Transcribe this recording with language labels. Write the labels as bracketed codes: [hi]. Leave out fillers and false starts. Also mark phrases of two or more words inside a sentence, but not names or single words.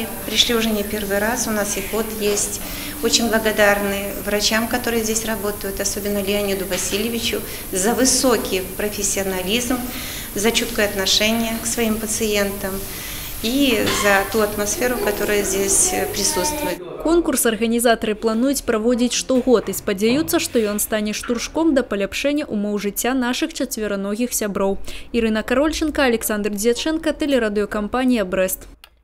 [ru] Пришли уже не первый раз, у нас и кот есть. Очень благодарны врачам, которые здесь работают, особенно Леониду Васильевичу, за высокий профессионализм, за чуткое отношение к своим пациентам и за ту атмосферу, которая здесь присутствует. [be] Конкурс арганізатары плануюць праводзіць штогод і спадзяюцца, што ён стане штуршком да паляпшэння умоў жыцця нашых чацвераногіх сяброў. Ірына Карольченко, Александр Дзяченко, тэлерадыёкампанія «Брест».